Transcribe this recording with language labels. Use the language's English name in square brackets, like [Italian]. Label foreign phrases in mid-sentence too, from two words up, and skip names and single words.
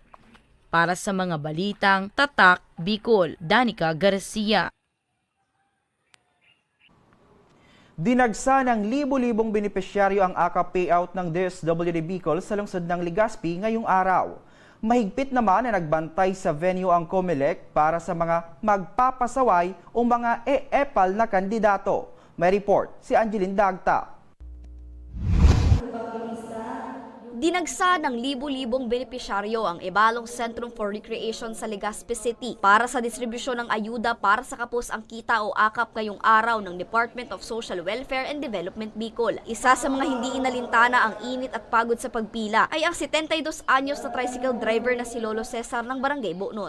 [Filipino] Para sa mga balitang Tatak, Bicol, Danica Garcia. Dinagsa ng libo-libong benepisyaryo ang AKAP payout ng DSWD Bicol sa lungsod ng Legazpi ngayong araw. Mahigpit naman na nagbantay sa venue ang COMELEC para sa mga magpapasaway o mga e-epal na kandidato. May report si Angeline Dagta. Dinagsa ng libo-libong benepisyaryo ang Ebalong Centrum for Recreation sa Legazpi City para sa distribusyon ng ayuda para sa Kapos ang Kita o AKAP ngayong araw ng Department of Social Welfare and Development Bicol. Isa sa mga hindi inalintana ang init at pagod sa pagpila ay ang 72 anyos na [English] tricycle driver [Filipino] na si Lolo Cesar ng Barangay Bonot.